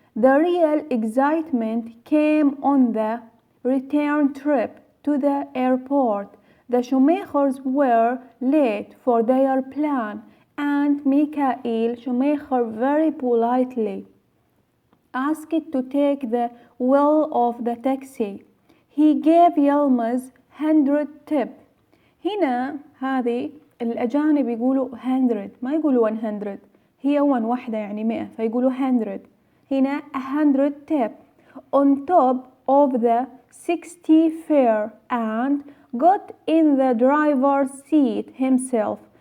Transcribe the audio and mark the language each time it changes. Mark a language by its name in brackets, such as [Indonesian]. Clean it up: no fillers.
[English] The real excitement came on the return trip to the airport. The Schumachers were late for their plan, and Michael Schumacher very politely asked to take the wheel of the taxi. He gave Yilmaz 100 tip. [Arabic] هنا هذه الأجانب يقولوا 100 ما يقولوا 100 هي 1 واحدة يعني 100 فيقولوا 100. [English] هنا 100 tip on top of the 60 fare and got in the driver's seat himself.